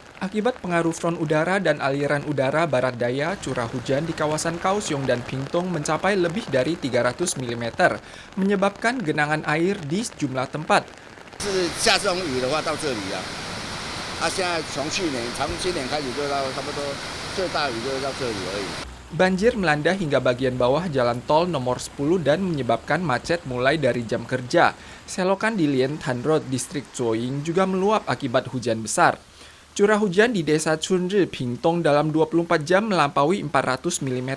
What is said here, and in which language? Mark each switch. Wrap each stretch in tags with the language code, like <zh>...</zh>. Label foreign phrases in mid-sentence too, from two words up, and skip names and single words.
<id>Akibat pengaruh front udara dan aliran udara barat daya, curah hujan di kawasan Kaohsiung dan Pingtung mencapai lebih dari 300 mm, menyebabkan genangan air di sejumlah tempat.</id> <zh>是下这种雨的话到这里啊，现在从今年开始就到差不多最大雨就到这里而已。</zh> <id>Banjir melanda hingga bagian bawah jalan tol nomor 10 dan menyebabkan macet mulai dari jam kerja. Selokan di Lien Tan Road, distrik Zuoying juga meluap akibat hujan besar. Curah hujan di desa Chunri, Pingtung dalam 24 jam melampaui 400 mm.</id>